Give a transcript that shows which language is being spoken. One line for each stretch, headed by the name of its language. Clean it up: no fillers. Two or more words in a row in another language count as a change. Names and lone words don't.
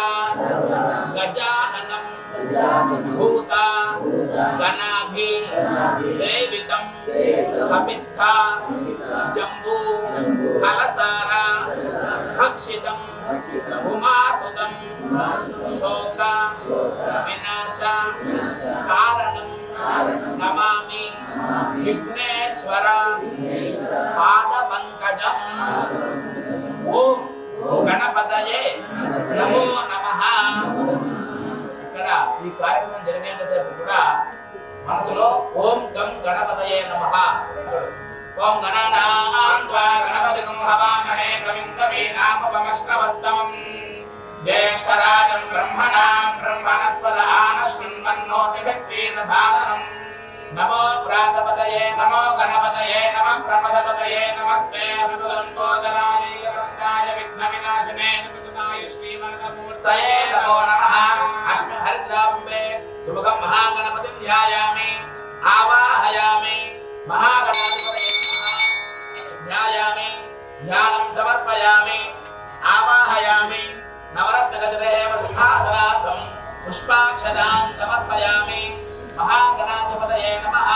Sanskrit: गजाननं भूत गणाधि सेवितं कपित्था जम्बू फलसार भक्षितं उमासुतं शोक विनाश कारणं नमामि विघ्नेश्वर पादपङ्कजम्। ओम गणपतये नमो नमः।
Telugu: ఇక్కడ ఈ కార్యక్రమం జరిగేంతసేపు కూడా మనసులో
Sanskrit: ఓం గం గణపతయే నమః. ఓం గణానాం త్వా గణపతిం హవామహే కవిం కవీనాముపమశ్రవస్తమం జ్యేష్ఠరాజం బ్రహ్మణాం బ్రహ్మణస్పద ఆనశృణ్వన్నోతిభిः सीदसादनं नमो प्रातपतये नमो गणपतये नमः प्रमदपतये नमस्ते अस्तुलंबोदराय वरदाय विघ्नविनाशिने प्रचुदाय श्रीवरदमूर्तये नमो नमः। अस्मिन् हरिद्राम्बे सुभगं महागणपतिं ध्यायामि आवाहयामि महागणाधिपतये नमः ध्यायामि ध्यानं समर्पयामि आवाहयामि नवरत्नगजरेव सिंहासनार्थं पुष्पाक्षतां समर्पयामि महागणाधिपतये नमः।